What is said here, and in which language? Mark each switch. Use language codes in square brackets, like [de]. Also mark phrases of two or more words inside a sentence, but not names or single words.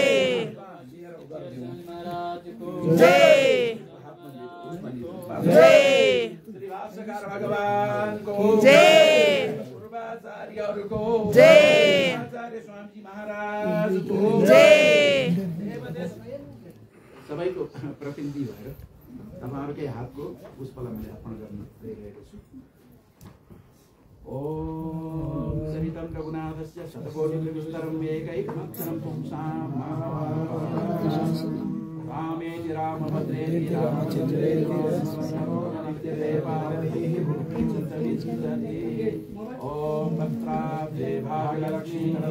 [ne] जय जय, श्री भाष्यकार भगवान को जय, पूर्वाचार्य को जय, आचार्य स्वामी जी महाराज को जय। सबैको प्रतिनिधि भएर तपाईहरुकै हातको पुष्पलाई मैले अर्पण गर्न गइरहेको छु। [sa] ओम सरितं रघुनाथस्य शतकोटिविस्तरं एकैकमक्षरं पुंसां रामेति रामभद्रेति रामचन्द्रेति ओम भद्राब्धे भाग्यलक्ष्मी